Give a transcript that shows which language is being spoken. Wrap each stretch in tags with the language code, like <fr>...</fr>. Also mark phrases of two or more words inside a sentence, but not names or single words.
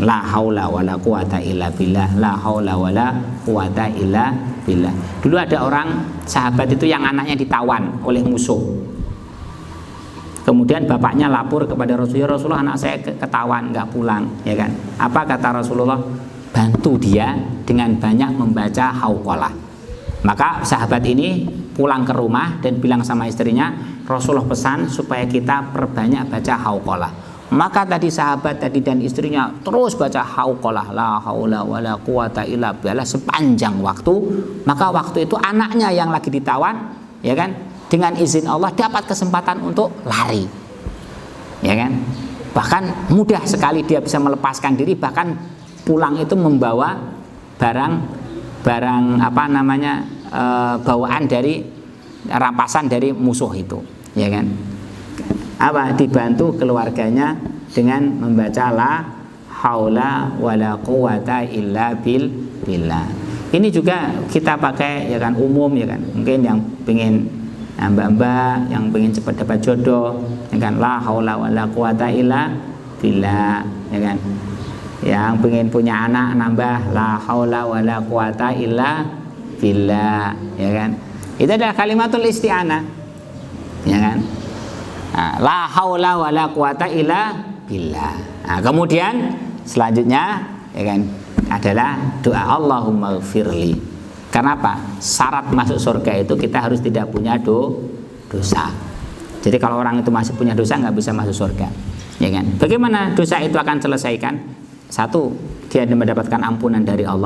<ar>لا حول ولا قوة إلا بالله. لا حول ولا قوة إلا بالله.</ar> <id>Dulu ada orang sahabat itu yang anaknya ditawan oleh musuh. Kemudian bapaknya lapor kepada Rasulullah, Rasulullah, anak saya ketawan nggak pulang, ya kan. Apa kata Rasulullah? Bantu dia dengan banyak membaca hauqalah. Maka sahabat ini pulang ke rumah dan bilang sama istrinya, Rasulullah pesan supaya kita perbanyak baca hauqalah. Maka tadi sahabat tadi dan istrinya terus baca hauqalah,</id> <ar>لا حول ولا قوة إلا بالله</ar> <id>sepanjang waktu. Maka waktu itu anaknya yang lagi ditawan, ya kan, dengan izin Allah dapat kesempatan untuk lari, ya kan. Bahkan mudah sekali dia bisa melepaskan diri, bahkan pulang itu membawa barang apa namanya, bawaan dari rampasan dari musuh itu, ya kan. Apa? Dibantu keluarganya dengan membaca</id> <ar>لا حول ولا قوة إلا بالله.</ar> <id>Ini juga kita pakai, ya kan, umum, ya kan. Mungkin yang pengen mbak-mbak yang pengen cepat dapat jodoh, ya kan,</id> <ar>لا حول ولا قوة إلا بالله,</ar> <id>ya kan. Yang pengen punya anak nambah</id> <ar>لا حول ولا قوة إلا بالله,</ar> <id>ya kan. Itu adalah</id> <ar>كلمة الاستعانة,</ar> <id>ya kan. Nah,</id> <ar>لا حول ولا قوة إلا بالله.</ar> <id>Nah, kemudian selanjutnya, ya kan, adalah doa</id> <ar>اللهم اغفر لي.</ar> <id>Karena apa? Syarat masuk surga itu kita harus tidak punya dosa. Jadi kalau orang itu masih punya dosa nggak bisa masuk surga, ya kan. Bagaimana dosa itu akan selesaikan? Satu, dia mendapatkan ampunan dari Allah.</id>